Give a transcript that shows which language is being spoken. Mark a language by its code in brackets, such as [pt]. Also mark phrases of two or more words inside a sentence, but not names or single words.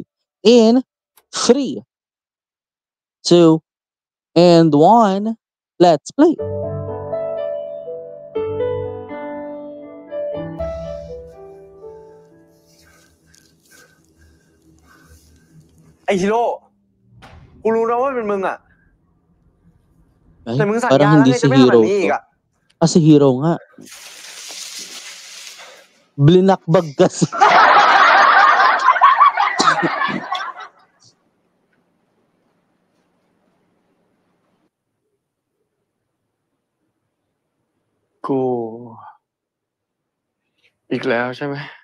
[en] In 3, 2, and 1, let's play. [tl] Ay, Hiro! [th] Kuรู้นะว่าเป็นมึงอ่ะ [tl] Ay, parang hindi si Hero to. Si Hero nga. Blinakbag kasi. [th] กูอีกแล้วใช่ไหม